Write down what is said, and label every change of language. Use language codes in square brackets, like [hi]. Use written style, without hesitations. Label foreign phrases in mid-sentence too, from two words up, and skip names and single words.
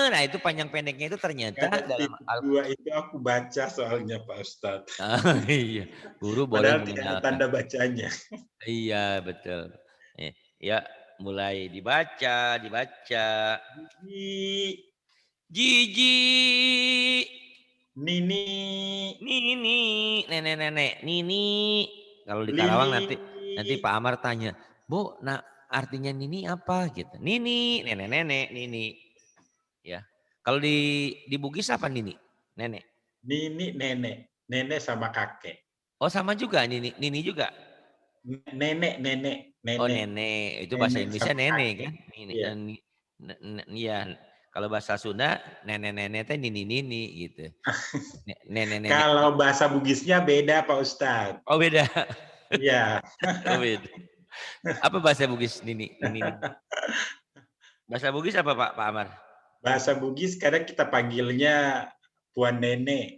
[id] Nah itu panjang pendeknya itu ternyata kadang dalam titik dua itu aku baca soalnya Pak Ustadz. iya, guru boleh Padahal tidak ada mengenalkan. tanda bacanya. Iya betul. Ya mulai dibaca, dibaca. Jiji. Jiji. Nini. Nini, nenek-nenek, Nini. Kalau di Karawang Lili. nanti Pak Amar tanya, Bu, nah artinya Nini apa gitu? Nini, nenek-nenek, Nini. Ya. Kalau di Bugis apa Nini? Nenek. Nini nenek. Nenek sama kakek. Oh sama juga Nini, Nini juga. Nenek, nenek, Oh nenek. nenek, itu bahasa Nenek Indonesia sama nenek kakek. kan? Nini, Iya. iya. Kalau bahasa Sunda nenek-nenek teh nini-nini gitu. Nenek-nenek. Kalau bahasa Bugisnya beda Pak Ustadz. Oh beda. Iya. Oh beda. Apa bahasa Bugis nini? Nini. Bahasa Bugis apa Pak Amar? Bahasa Bugis kadang kita panggilnya Puan Nenek.